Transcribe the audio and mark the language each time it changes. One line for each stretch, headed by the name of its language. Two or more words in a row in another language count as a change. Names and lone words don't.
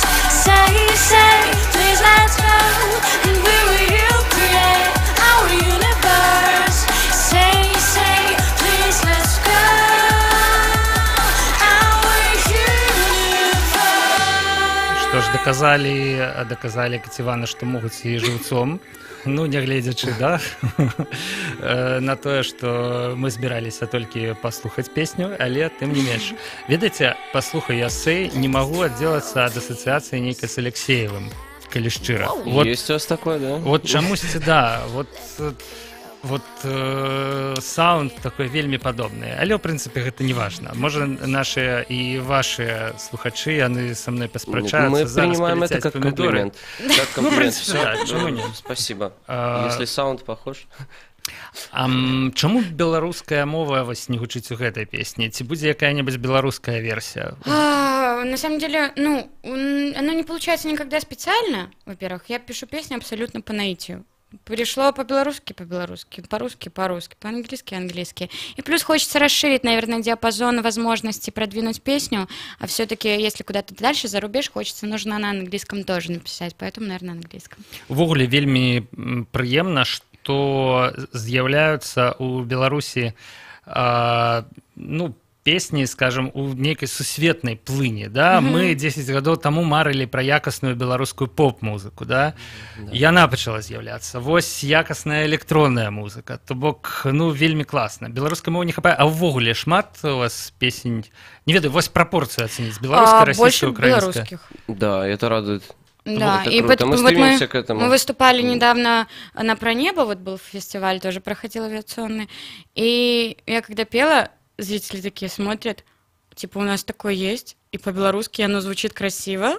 English: Say, please, let's go, and we will create our universe. Say, please, let's go, our universe.
Belarusian: Што ж, даказалі Кацівана, што могуць і жыўцом, ну, нягледзячы, да, на тое, што мы збіраліся толькі паслухаць песню, але тым не менш. Ведаеце, паслухай я «Сэй», не магу аддзелацца ад асацыяцыі нейкай з Алексеевым, калі шчыра.
Russian: Есть у вас такое, да?
Belarusian: Вот чамусьці, да, вот саунд такой вельмі падобны, але ў прынцыпе гэта не важна. Можа нашы і вашыя слухачы яны са мной паспрачаюцца, Мы зараз
Russian: принимаем это
Belarusian: паляцяць
Russian: как
Belarusian: памідоры.
Russian: комплимент. Как Ну, в комплимент. принципе, Всё, да, почему нет? Спасибо. А, Если саунд похож.
Belarusian: Чаму беларуская мова вось не гучыць у гэтай песні? Ці будзе якая-небудзь беларуская версія?
Russian: На самом деле, ну, оно не получается никогда специально, во-первых. Я пишу песни абсолютно по наитию. Пришло по-белорусски, по-белорусски, по-русски, по-русски, по-английски, английски. И плюс хочется расширить, наверное, диапазон возможностей продвинуть песню, а все-таки, если куда-то дальше за рубеж, нужно на английском тоже написать, поэтому, наверное, на английском.
Belarusian: Увогуле вельмі прыемна, што з'яўляюцца ў Беларусі ну, песні, скажем, у нейкай сусветнай плыні, да? Мы 10 гадоў таму марылі пра якасную беларускую поп-музыку, да? Яна пачала з'яўляцца. Вось якасная электронная музыка, то бок, ну, вельмі класна. Беларускай мовы не хапае, а ўвогуле шмат у вас песень, не ведаю, вось прапорцыю ацэніць, беларуская, расійская,
Russian: Больше
Belarusian: украінская.
Russian: белорусских. Да, это радует. Да, это и круто. Мы вот стремимся к этому. мы выступали недавно на «Про небо», вот был фестиваль, тоже проходил авиационный, и я когда пела, зрители такие смотрят, типа, у нас такое есть, и по-белорусски оно звучит красиво.